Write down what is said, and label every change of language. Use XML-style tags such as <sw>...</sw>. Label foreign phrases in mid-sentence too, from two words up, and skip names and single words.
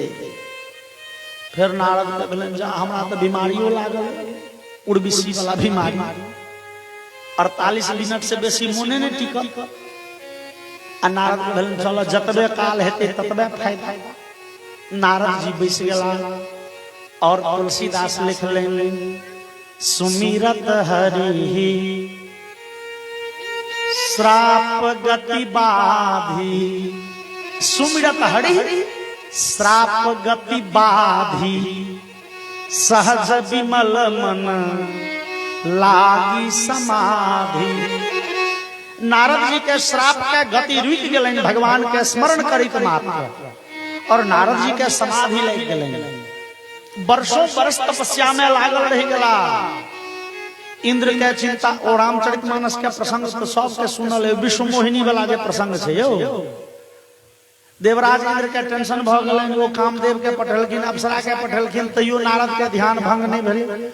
<mai>फिर नारद के भेलन जा हमरा तो बीमारियों लागल, उर्बिसी वाला बीमारी, 48 मिनट से बेसी मोने नहीं टिकल। आ नारद के भेलन चलो जतबे काल हेते ततबे फायदा। नारद जी बैस गेला और तुलसीदास लिखलेन</mai> <awa>सुमिरत हरि श्राप गति बाधी। सुमिरत हरि श्राप गति बाधी, सहज विमल मन लागी समाधि।</awa> <mai>नारद जी के श्राप के गति रुक गेलन भगवान के स्मरण करित मात्र, और नारद जी के समाधि लग गेलन। वर्षों बरस तपस्या में लागल रह गेला। इंद्र के चिंता ओ रामचरितमानस के प्रसंग तो सबके सुनल है, विश्व मोहिनी वाला जे प्रसंग छै यौ। देवराज इंद्र के टेंशन भ गेलन, वो कामदेव के पठेलखिन, अप्सरा के पठेलखिन, तैयो नारद के ध्यान भंग नहीं भेल।</mai>